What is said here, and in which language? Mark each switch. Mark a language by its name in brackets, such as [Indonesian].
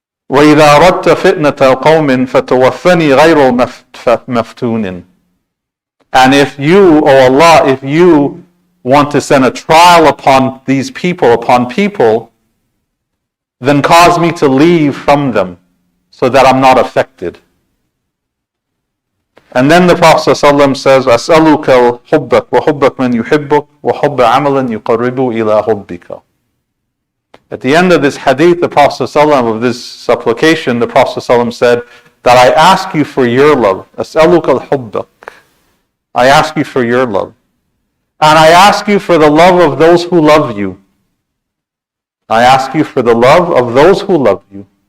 [Arabic] وَإِذَا أَرَدْتَ فِتْنَةَ قَوْمٍ فَتَوَفَّنِي غَيْرَ مَفْتُونٍ. [English] And if you, O Allah, if you want to send a trial upon these people, upon people, then cause me to leave from them so that I'm not affected. And then the Prophet ﷺ says, [Arabic] أَسْأَلُكَ حُبَّكَ وَحُبَّكَ مَنْ يُحِبُّكَ وَحُبَّ عَمَلًا يُقَرِّبُ إِلَىٰ حُبِّكَ. [English] At the end of this hadith, the Prophet ﷺ, of this supplication, the Prophet ﷺ said that I ask you for your love. [Arabic] أَسْأَلُكَ الْحُبَّكَ. [English] I ask you for your love. And I ask you for the love of those who love you. I ask you for the love of those who love you.